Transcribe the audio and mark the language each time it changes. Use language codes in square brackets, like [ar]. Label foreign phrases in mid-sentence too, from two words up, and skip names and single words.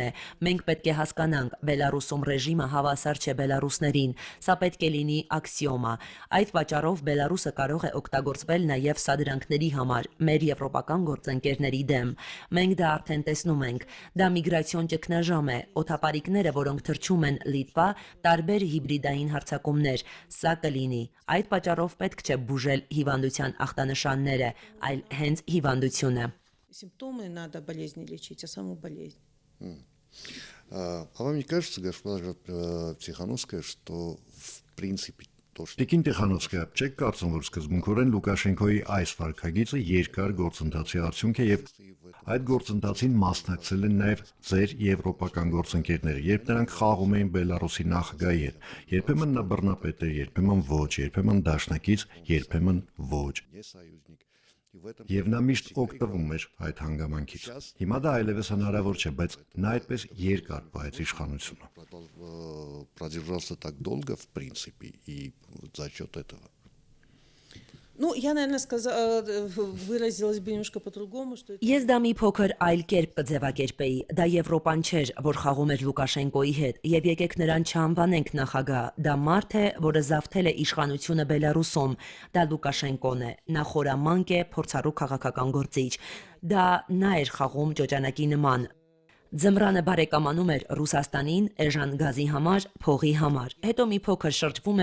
[hy] է։ Մենք պետք է հասկանանք, Բելարուսում ռեժիմը հավասար չէ բելարուսներին։ Սա պետք է լինի աքսիոմա։ Այդ պատճառով Բելարուսը կարող է օգտագործվել նաև սադրանքների համար, մեր եվրոպական գործընկերների դեմ։ Մենք դա արդեն տեսնում ենք։ Դա միգրացիոն ճգնաժամ է, օդապարիկները, որոնք թռչում են Լիտվա, տարբեր հիբրիդային հարձակումներ, սա կլինի։ Այդ պատճառով պետք չէ բուժել հիվանդության ախտանշանները, այլ հենց հիվանդությունը։ [ru] Симптомы надо болезни лечить, а саму болезнь. А вам не кажется, госпожа Тихановская, что в принципе то, что... [hy] Տիկին Տիխանովսկայա, չեք կարծում, որ սկզբունքորեն Լուկաշենկոյի այս վարքագիծը երկար գործընթացի արդյունք է եւ այդ գործընթացին մասնակցել են նաեւ ձեր եվրոպական գործընկերները, երբ նրանք խաղում էին Բելարուսի նախագահի հետ։ Երբեմն նա բռնապետ է, երբեմն ոչ, երբեմն դաշնակից, երբեմն ոչ։ Եվ նա мիշտ օգտվում էր այդ հանգամանքից։ Հիմա դա այլևս հնարավոր չէ, բայց նա այդպես երկար պահեց իշխանությունը։ [ru] Продержался так долго, в принципе, и за счет этого. Ну, я, наверное, выразилась бы немножко по-другому, что... [hy] Ես դա մի փոքր այլ կերպ կձևակերպեի, դա Եվրոպան չէր, որ խաղում էր Լուկաշենկոյի հետ, եւ եկեք նրան չանվանենք նախագահ, դա մարդ է, որը զավթել է իշխանությունը Բելարուսում, դա Լուկաշենկոն է, նա խորամանկ է, փորձառու քաղաքական գործիչ, դա նա էր խաղում ճոճանակի նման։ Ձմռանը բարեկամանում էր Ռուսաստանին, էժան գազի համար, փողի համար, հետո մի փոքր շրջվում